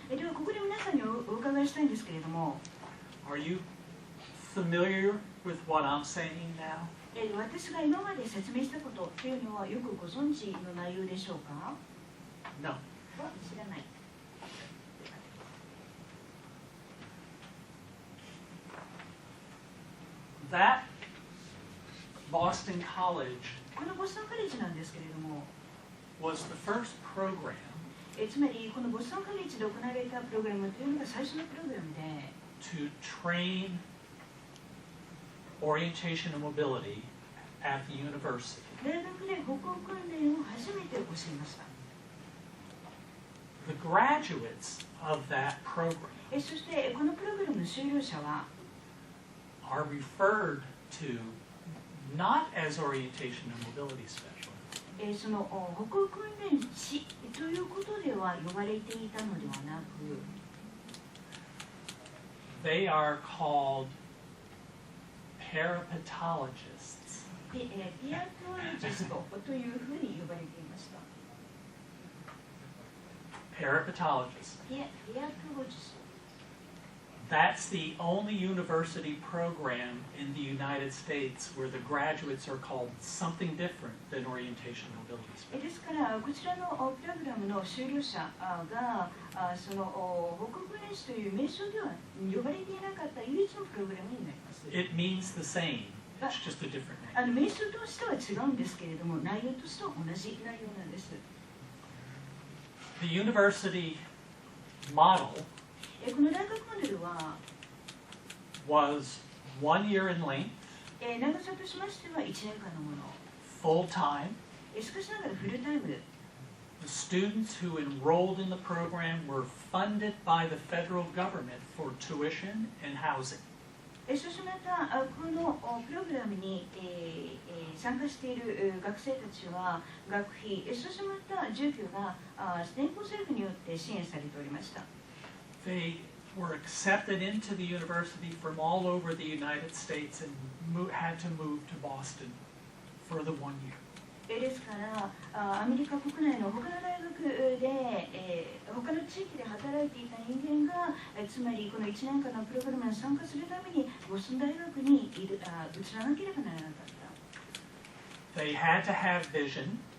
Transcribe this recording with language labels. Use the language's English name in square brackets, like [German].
[Japanese] ではここで皆さんにお伺いしたいんですけれども、 [English] Are you familiar with what I'm saying now? [Japanese] 私が今まで説明したことというのはよくご存知の内容でしょうか？ [English] No. [Japanese] は知らない。 [English] That Boston College [Japanese] このボストンカレッジなんですけれども、 [English] was the first program [Japanese] つまりこのボストンカレッジで行われたプログラムというのが最初のプログラムで、 [English] to train orientation and mobility at the university. [Japanese] 大学で歩行訓練を初めて教えました。 [English] The graduates of that program [Japanese] そしてこのプログラムの修了者は [English] are referred to not as orientation and mobility specialists, [Japanese] その歩行訓練士ということでは呼ばれていたのではなく、 [English] they are called parapetologists. [Japanese] ピアトロジストというふうに呼ばれていました。 [English] Parapetologists. [Japanese] ピアトロジスト。 [English] That's the only university program in the United States where the graduates are called something different than orientation and mobility [Japanese] ですか [English] specialists. [Japanese] らこちらのプログラムの修了者がその歩行訓練士という名称では呼ばれていなかった唯一のプログラムになります。 [English] It means the same. It's just a different name. [Japanese] 名称としては違うんですけれども、内容としては同じ内容なんです。 [English] The university model [Japanese] この大学モデルは [English] was 1 year in length, [Japanese] 長さとしましては1年間のもの。 [English] full time. [Japanese] しかしながらフルタイムで、 [English] The students who enrolled in the program were funded by the federal government for tuition and housing. [Japanese] そしてまたこのプログラムに参加している学生たちは学費、そしてまた住居が連邦政府によって支援されておりました。 [English] They were accepted into the university from all over the United States and had to move to Boston for the 1 year. [Japanese] ですからアメリカ国内の他の大学で、他の地域で働いていた人間がつまりこの1年間のプログラムに参加するためにボストン大学に移らなければならなかっ [English] They had to have vision.